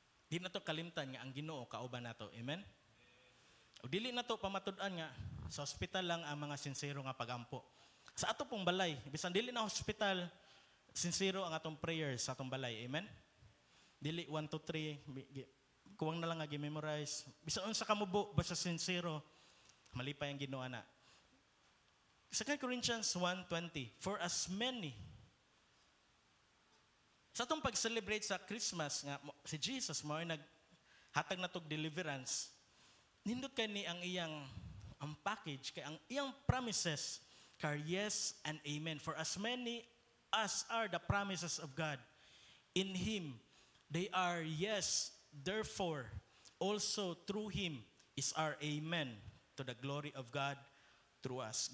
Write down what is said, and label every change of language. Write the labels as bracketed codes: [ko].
[ceb] Di na to kalimtan nga ang Ginoo kauban nato. Amen? O dili na to pamatud-an nga sa hospital lang ang mga sincero nga pagampo. Sa ato pong balay, bisan dili na hospital, sincero ang atong prayers sa atong balay. Amen? Dili 1, 2, 3, kuwang na lang nga memorize. Bisan unsa ka mubo, basta sincero, malipay ang Ginoo ana. 2 Corinthians 1:20, [en] for as many, [ceb] sa atong pag-celebrate sa Christmas, nga si Jesus mo ay naghatag na tog deliverance, nindot kay ni ang iyang ang package, kay ang iyang promises, kay [en] yes and amen. For as many as are the promises of God, in Him, they are yes, therefore, also through Him is our amen to the glory of God through us.